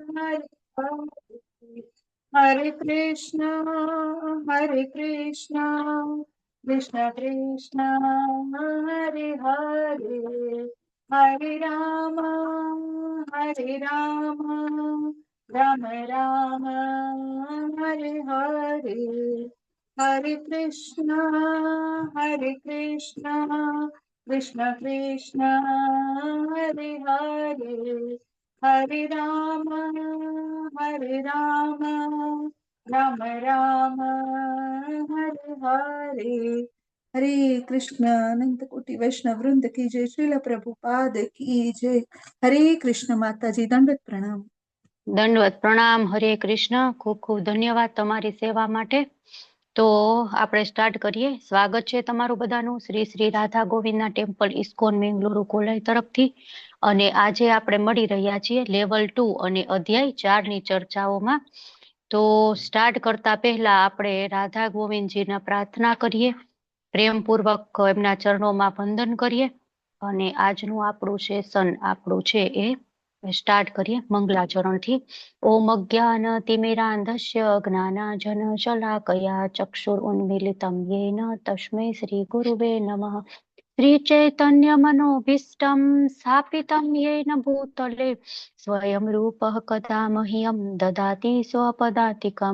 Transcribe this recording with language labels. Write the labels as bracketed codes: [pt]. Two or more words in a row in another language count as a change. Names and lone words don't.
[sa] हरे कृष्ण कृष्ण कृष्ण हरे हरे, हरे राम राम राम हरे हरे, हरे कृष्ण कृष्ण कृष्ण हरे हरे, हरे राम राम राम हरे हरे। [hi] हरे कृष्ण। अनंत कोटि वैष्णव वृंद की जय, श्रील प्रभुपाद की जय। हरे कृष्ण। माताजी दंडवत प्रणाम। [gu] દંડવત પ્રણામ। હરે કૃષ્ણ। ખૂબ ખૂબ ધન્યવાદ તમારી સેવા માટે। તો આપણે સ્ટાર્ટ કરીએ। સ્વાગત છે તમારું બધાનું શ્રી શ્રી રાધા ગોવિંદના ટેમ્પલ ઇસ્કોન મેંગલુરુ કોલાઈ તરફથી। અને આજે આપણે મળી રહ્યા છીએ લેવલ 2 અને અધ્યાય 4 ની ચર્ચાઓમાં। તો સ્ટાર્ટ કરતા પહેલા આપણે રાધા ગોવિંદજીના પ્રાર્થના કરીએ, પ્રેમપૂર્વક એમના ચરણોમાં વંદન કરીએ અને આજનું આપણું સેશન આપણું છે એ સ્ટાર્ટ કરીએ મંગલાચરણથી। [sa] ओम अज्ञान तिमिरान्धस्य ज्ञानांजन शलाकया चक्षुरुन्मीलितं येन तस्मै श्री गुरुवे नमः। श्री चैतन्य मनोभीष्टं स्थापितं येन भूतले स्वयं रूपः कदा मह्यं ददाति स्वपदातिकं।